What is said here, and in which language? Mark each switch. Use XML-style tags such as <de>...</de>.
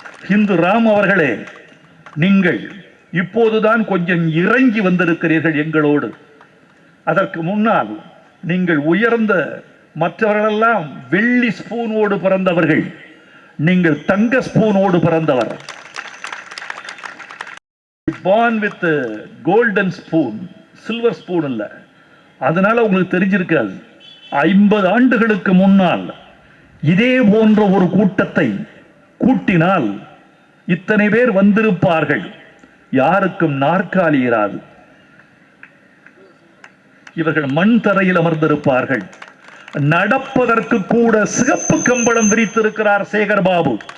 <ta>ஹிந்து ராம் அவர்களே, நீங்கள் இப்போதுதான் கொஞ்சம் இறங்கி வந்திருக்கிறீர்கள் எங்களோடு. அதற்கு முன்னால் நீங்கள் உயர்ந்த, மற்றவர்களெல்லாம் வெள்ளி ஸ்பூனோடு பிறந்தவர்கள், நீங்கள் தங்க ஸ்பூனோடு பிறந்தவர்.</ta> <en>born with golden spoon, silver spoon இல்ல.</en> <ta>அதனால உங்களுக்கு தெரிஞ்சிருக்காது. 50 ஆண்டுகளுக்கு முன்னால் இதே போன்ற ஒரு கூட்டத்தை கூட்டினால் இத்தனை பேர் வந்திருப்பார்கள். யாருக்கும் நாற்காலி இராது. இவர்கள் மண் தரையில் அமர்ந்திருப்பார்கள். நடப்பதற்கு கூட சிகப்பு கம்பளம் விரித்திருக்கிறார் சேகர் பாபு.</ta>